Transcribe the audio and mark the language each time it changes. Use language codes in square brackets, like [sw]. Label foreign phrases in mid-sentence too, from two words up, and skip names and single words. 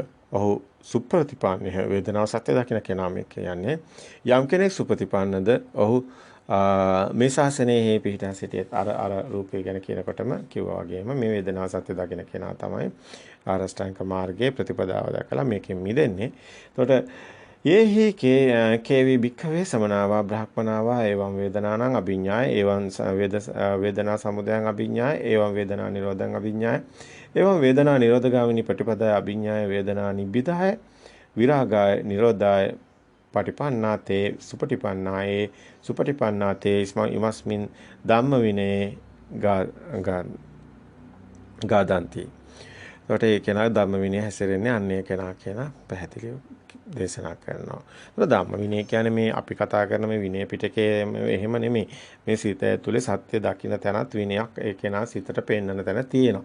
[si] ඔහු සුප්‍රතිපන්නහ වේදනාව සත්‍ය දකින්න කෙනා මේ කියන්නේ. යම් කෙනෙක් සුප්‍රතිපන්නද ඔහු මේ ශාසනයේ පිහිටා සිටියත් අර රූපය ගැන කියනකොටම කිව්වා වගේම මේ වේදනාව සත්‍ය දකින්න කෙනා තමයි ආරෂ්ඨාංග මාර්ගයේ ප්‍රතිපදාව දක්වලා මේකෙන් මිදෙන්නේ. [pi] එතකොට යේහි කේවි භික්ඛවේ සමනාවා බ්‍රාහ්මනාවා එවං වේදනානං අභිඤ්ඤාය එවං වේදනා සමුදයං අභිඤ්ඤාය එවං වේදනා නිරෝධං අභිඤ්ඤාය එවං වේදනා නිරෝධගාමිනී ප්‍රතිපදාය අභිඤ්ඤාය වේදනා නිබ්බිදාය විරාගාය නිරෝධාය පටිපන්නාතේ සුපටිපන්නායේ සුපටිපන්නාතේ ඉමස්මින් ධම්ම විනේ ගාදන්ති. [si] ඒකට ඒ කෙනා ධම්ම විනය හැසිරෙන්නේ අන්නේ කෙනා කියන පැහැදිලිව දේශනා කරනවා. ඒක ධම්ම විනය කියන්නේ මේ අපි කතා කරන මේ විනය පිටකයේ එහෙම නෙමෙයි. මේ සිත ඇතුලේ සත්‍ය දකින්න තැනත් විනයක් ඒ කෙනා සිතට පෙන්වන තැන තියෙනවා.